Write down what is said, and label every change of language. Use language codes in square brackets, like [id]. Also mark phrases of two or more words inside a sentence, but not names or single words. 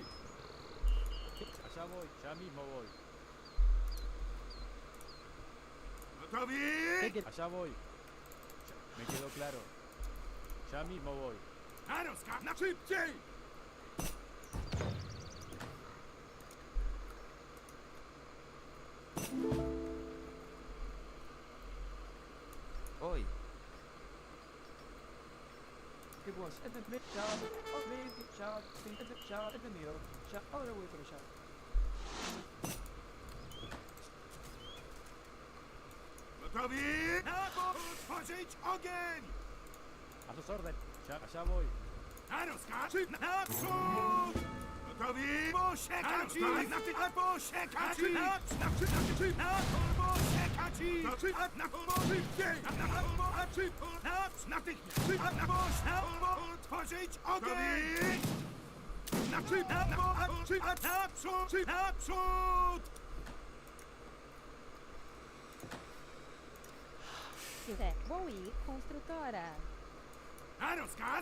[es] Allá voy, ya mismo voy. [pl] Gotowi? [es] Allá voy. Me quedó claro. Ya mismo voy. [pl] Aroska, na szybciej! [pt] Oi. It was at the mid shot, or maybe shot, at the middle, shot all the way to the shot. [pl] Gotowi? Otworzyć ogień! [es] A sus órdenes. Allá voy. [pl] Aroska, naprzód! Gotowi? Posiekać ich! Posiekać ich! Posiekać ich! Szybciej! Natychmiast! Otworzyć ogień! Naprzód! [pt] Certo. Vou ir, construtora. [pl] Na rozkaz!